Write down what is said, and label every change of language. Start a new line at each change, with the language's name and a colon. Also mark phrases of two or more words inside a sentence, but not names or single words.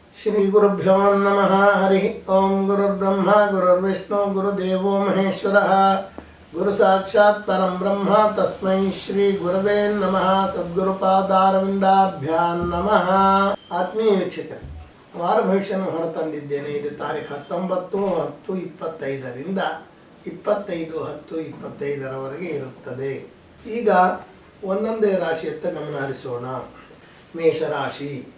Sanskrit: ಶ್ರೀ ಗುರುಭ್ಯೋ ನಮಃ. ಹರಿ ಓಂ. ಗುರುರ್ಬ್ರಹ್ಮ ಗುರುರ್ವಿಷ್ಣು ಗುರುದೇವೋ ಮಹೇಶ್ವರಃ. ಗುರು ಸಾಕ್ಷಾತ್ ಪರಂ ಬ್ರಹ್ಮ ತಸ್ಮೈ ಶ್ರೀ ಗುರವೇ ನಮಃ. ಸದ್ಗುರುಪಾದಾರವಿಂದಾಭ್ಯಾಂ ನಮಃ.
Kannada: ಆತ್ಮೀಯ ವೀಕ್ಷಕರೇ, ವಾರ ಭವಿಷ್ಯವನ್ನು ಹೊರತಂದಿದ್ದೇನೆ. ಇದು ತಾರೀಖು 19/10/25ರಿಂದ 25/10/25 ಇರುತ್ತದೆ. ಈಗ ಒಂದೊಂದೇ ರಾಶಿಯತ್ತ ಗಮನ ಹರಿಸೋಣ. ಮೇಷರಾಶಿ.